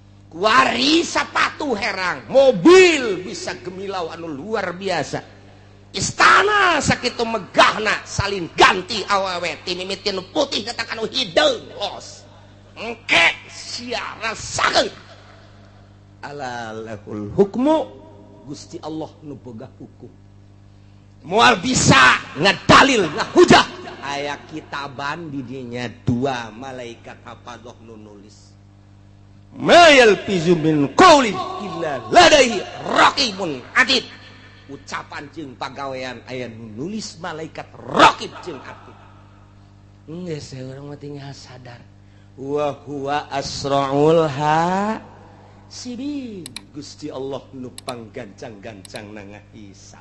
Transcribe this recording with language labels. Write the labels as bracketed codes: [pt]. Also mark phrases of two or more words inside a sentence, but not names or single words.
[su] kuari sapatu herang, mobil bisa gemilau anu luar biasa, istana sakitu megahna salin ganti awewe ti mimiti nu putih datang anu hideung los engke sia rasakeun [ar] ألا له الحكم [su] Gusti Allah nu boga hukum moal bisa ngadalil ngahujah aya kitaban di dinya 2 malaikat hafadoh nu nulis [ar] ما يلفظ من قول إلا لديه رقيب عتيد [su] ucapan jeung pagawean aya nu nulis malaikat raqib jeung atid geus urang mah tinggal sadar [ar] وهو أسرع الحاسبين [su] Gusti Allah nu panggancang-gancang ngahisab